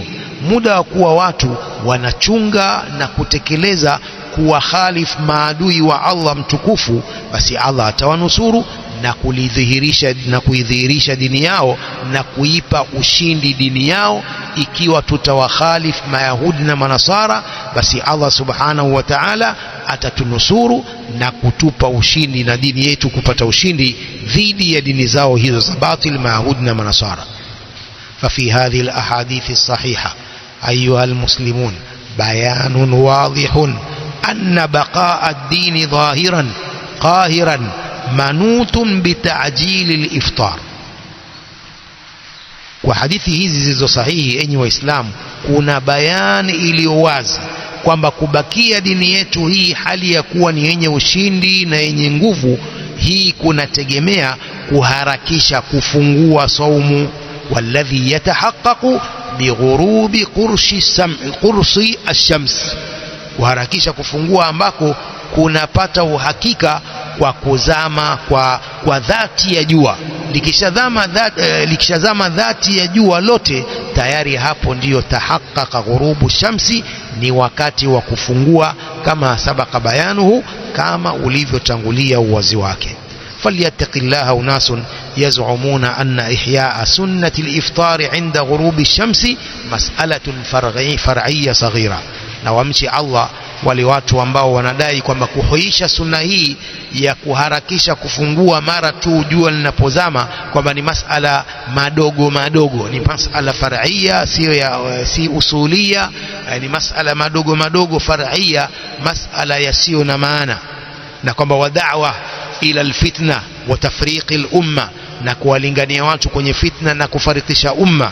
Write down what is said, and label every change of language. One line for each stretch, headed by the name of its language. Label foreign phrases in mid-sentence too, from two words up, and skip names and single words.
Swahili: Muda wa kuwa watu wanachunga na kutekeleza kuwakhalifu maadui wa Allah mtukufu, basi Allah atawanusuru na kuidhihirisha dini yao na kuipa ushindi dini yao. Ikiwa tutawakhalifu Mayahudi na Manasara, basi Allah
Arabic: سبحانه وتعالى
Swahili: atatunusuru na kutupa ushindi na dini yetu kupata ushindi dhidi ya dini zao hizo za batil, Mayahudi na Manasara.
Arabic: ففي هذه الأحاديث الصحيحة أيها المسلمون بيان واضح أن بقاء الدين ظاهرا قاهرا منوط بتعجيل الإفطار.
Swahili: وحديث hizi zilizo sahihi, enyi waislamu, kuna bayani iliyo wazi kwamba kubakia dini yetu hii hali ya kuwa ni yenye ushindi na yenye nguvu, hii kunategemea kuharakisha kufungua saumu.
Arabic: والذي يتحقق بغروب قرص الشمس,
Swahili: kuharakisha kufungua ambako kunapata uhakika kwa kuzama kwa dhati ya jua. Likishazama dhati ya jua lote, tayari hapo ndiyo
Arabic: تحقق غروب الشمس,
Swahili: ni wakati wa kufungua, kama
Arabic: سبق بيانه,
Swahili: kama ulivyotangulia uwazi wake.
Arabic: فليتق الله أناس يزعمون أن إحياء سنة الإفطار عند غروب الشمس مسألة فرعية صغيرة.
Swahili: na wamchi Allah wale watu ambao wanadai kwamba kuhuisha sunna hii ya kuharakisha kufungua mara tu jua linapozama kwamba ni masala madogo madogo, ni masala far'ia, si usulia, ni masala madogo madogo far'ia, masala yasiyo na maana, na kwamba
Arabic: ودعوة إلى الفتنة وتفريق الأمة,
Swahili: na kuwalingania watu kwenye fitna na kufarikisha umma.